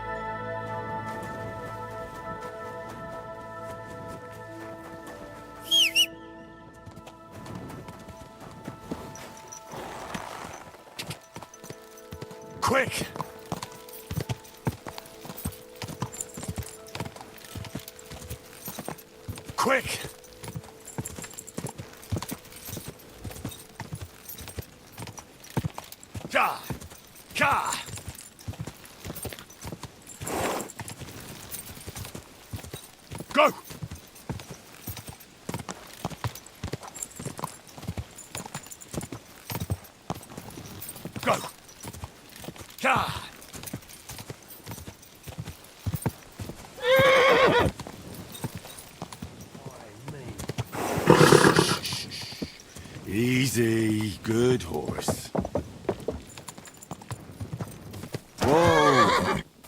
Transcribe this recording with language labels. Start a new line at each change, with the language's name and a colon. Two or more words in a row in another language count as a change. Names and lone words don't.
English: Quick! Quick! Ka! Ka! Go! Go! Ka! Easy, good horse. Whoa!